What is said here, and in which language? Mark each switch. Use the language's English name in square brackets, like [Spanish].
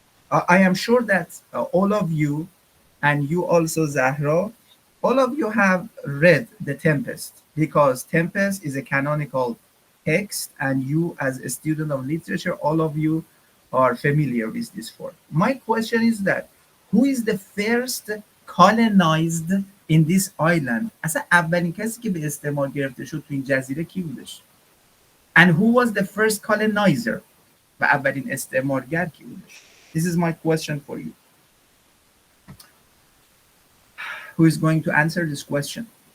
[English] I am sure that all of you and you also Zahra, all of you have read The Tempest because Tempest is a canonical text and you as a student of literature, all of you are familiar with this work. My question is that who is the first colonized in this island? [Persian] اصلا اولین کسی که به استعمار گرفته شد تو این جزیره کی بودش؟ [English] And who was the first colonizer? [Persian] و اولین استعمارگر کی بودش؟ [English] This is my question for you. Who is going to answer this question?